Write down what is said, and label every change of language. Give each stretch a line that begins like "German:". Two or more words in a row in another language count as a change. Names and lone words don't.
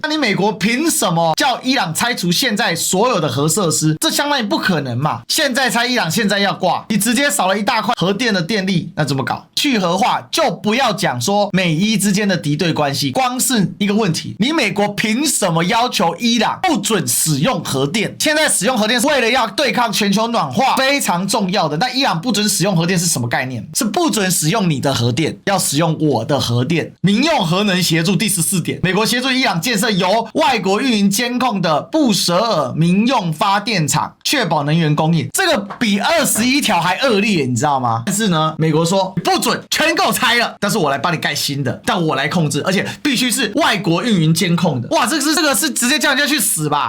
Chinese: 那你美國憑什麼叫伊朗拆除現在所有的核設施？這相當於不可能嘛！現在拆伊朗現在要掛，你直接少了一大塊核電的電力，那怎麼搞？去核化就不要講說美伊之間的敵對關係，光是一個問題，你美國憑什麼要求伊朗不准使用核電？現在使用核電是為了要對抗全球暖化，非常重要的。那伊朗不准使用核電是什麼概念？是不准使用你的核電，要使用我的核電。民用核能協助第14點，美國協助伊朗建設由外國運營監控的布什爾民用發電廠，確保能源供應。這個比21條還惡劣，你知道嗎？但是呢，美國說不准，全給我拆了，但是我來幫你蓋新的，但我來控制，而且必須是外國運營監控的。哇，這個是直接叫人家去死吧？